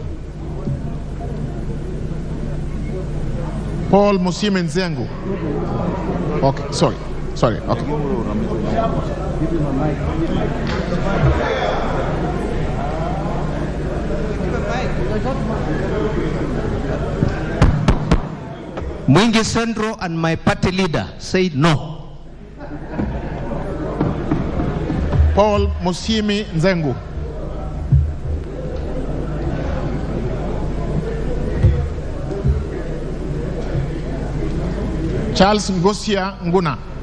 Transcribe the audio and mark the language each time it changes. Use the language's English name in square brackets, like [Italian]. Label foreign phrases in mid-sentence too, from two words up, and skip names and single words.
[English] Paul Musime Nzengu. Okay, sorry, okay. Mwingi Central and my party leader say no. Paul Musimi Nzengu. Charles Ngosia Nguna.